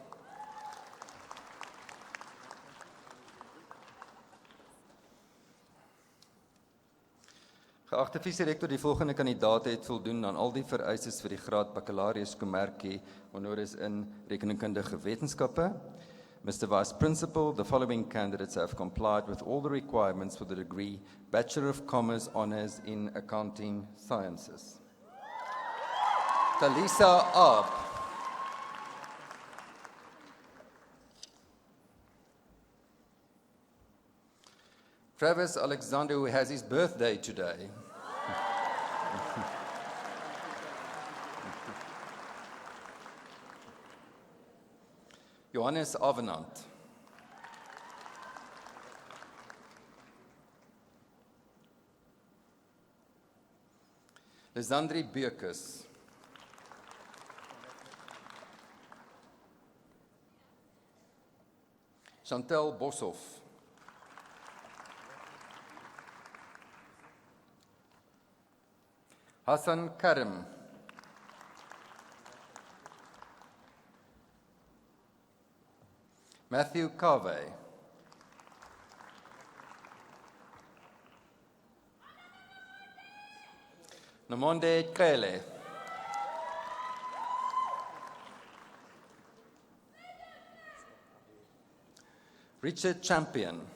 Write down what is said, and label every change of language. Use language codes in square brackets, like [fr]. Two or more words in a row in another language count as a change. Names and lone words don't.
[af] Geagte vice-rektor, die volgende kandidaat het voldoen aan al die vereistes vir die graad baccalaureus commercie honoris in rekenkundige wetenskappe. [en] Mr. Vice Principal, the following candidates have complied with all the requirements for the degree Bachelor of Commerce Honours in Accounting Sciences. Talisa Aab. Travis Alexander, who has his birthday today. Johannes Avenant. Lisandri Beukes. Chantel Boshoff. Hassan Karim. Matthew Carvey. Namonde Kele. Richard Champion.